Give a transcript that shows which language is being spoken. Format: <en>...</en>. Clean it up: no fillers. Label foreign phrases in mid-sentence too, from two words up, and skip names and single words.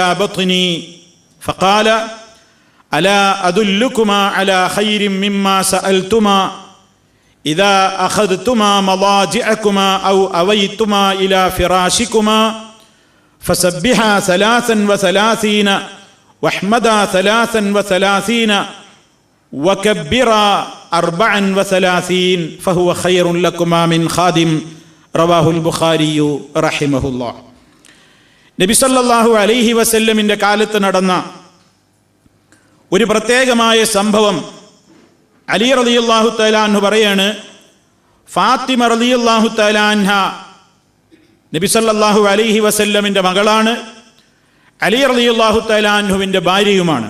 <ar>بطني فقال ألا أدلكما على خير مما سألتما إذا أخذتما مضاجعكما أو أويتما إلى فراشكما فسبحا 33 واحمدا 33 وكبرا 34 فهو خير لكما من خادم. رواه البخاري رحمه الله.</ar> <ml>നബി</ml> <ar>صلى الله عليه وسلم</ar> <ml>കാലത്ത് നടന്ന ഒരു പ്രത്യേകമായ സംഭവം അലി</ml> <ar>رضي الله تعالى عنه</ar> <ml>പറയാണ്, ഫാത്തിമ</ml> <ar>رضي الله تعالى عنها</ar> <ml>നബി</ml> <ar>صلى الله عليه وسلم</ar> <ml>മകളാണ്, അലി</ml> <ar>رضي الله تعالى عنه</ar> <ml>ഭാര്യയുമാണ്.</ml>